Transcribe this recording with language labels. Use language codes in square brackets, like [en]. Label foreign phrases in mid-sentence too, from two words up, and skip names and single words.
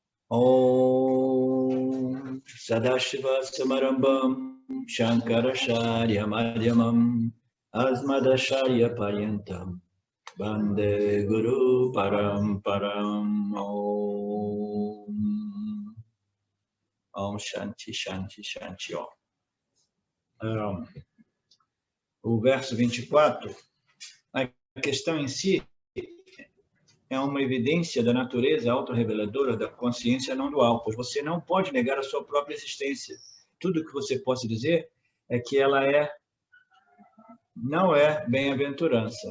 [sa] Om Sadashiva Samarambam Shankaracharya Madhyamam Asmadacharya Paryantam Bande Guru Paramparam. Om Shanti Shanti Shanti Om. [pt] O verso 24, a questão em si é uma evidência da natureza autorreveladora da consciência não dual, pois você não pode negar a sua própria existência. Tudo que você possa dizer é que ela não é bem-aventurança.